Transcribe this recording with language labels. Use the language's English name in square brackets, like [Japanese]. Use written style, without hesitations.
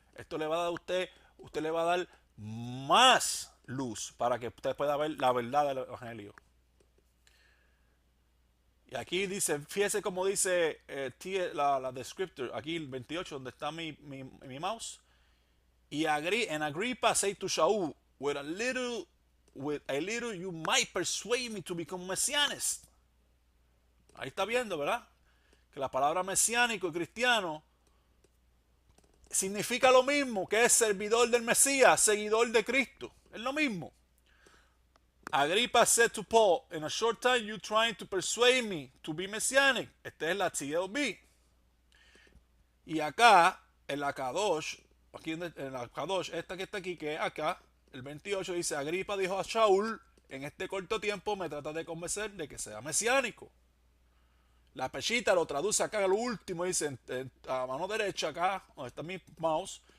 [Spanish] Esto le va a dar a usted le va a dar más luz para que usted pueda ver la verdad del Evangelio. Y aquí dice, fíjese como dice la descriptor, aquí el 28, donde está mi mouse. Y en [English] Agrippa say to Shaul, with a little you might persuade me to become messianist. [Spanish] Ahí está viendo, ¿verdad? Que la palabra mesiánico y cristiano significa lo mismo, que es servidor del Mesías, seguidor de Cristo. Es lo mismo. [English] Agrippa said to Paul, in a short time you trying to persuade me to be messianic. [Spanish] Esta es la TLB. Y acá, en la Kadosh, aquí en la Kadosh, esta que está aquí, que es acá, el 28 dice, Agripa dijo a Shaul, en este corto tiempo me trata de convencer de que sea mesiánico. La Peshita lo traduce acá al último, dice a mano derecha acá, donde está mi mouse.